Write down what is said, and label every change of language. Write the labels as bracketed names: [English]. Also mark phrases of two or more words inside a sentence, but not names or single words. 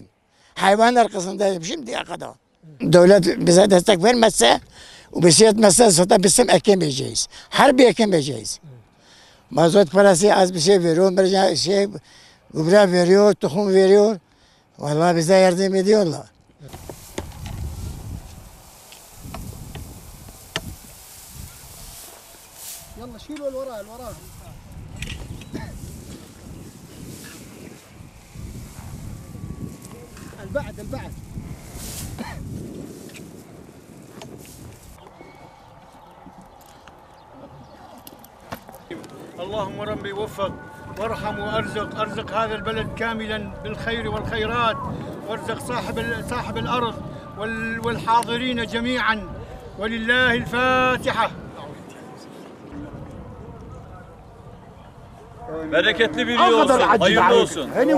[Turkish] Hayvan arkasındaydım şimdiye kadar. Devlet bize destek vermezse, bir şey etmezse zaten bizim ekemeyeceğiz. Harbi ekemeyeceğiz. Mazot parası az bir şey veriyor, gübre veriyor, tohum veriyor. Vallahi bize yardım ediyorlar. [Arabic] يلا شيلوا الوراء البعد اللهم ربي وفق وارحم وارزق هذا البلد كاملا بالخير والخيرات وارزق صاحب الارض والحاضرين جميعا ولله الفاتحه. [Turkish] Bereketli bir yıl olsun, hayırlı olsun.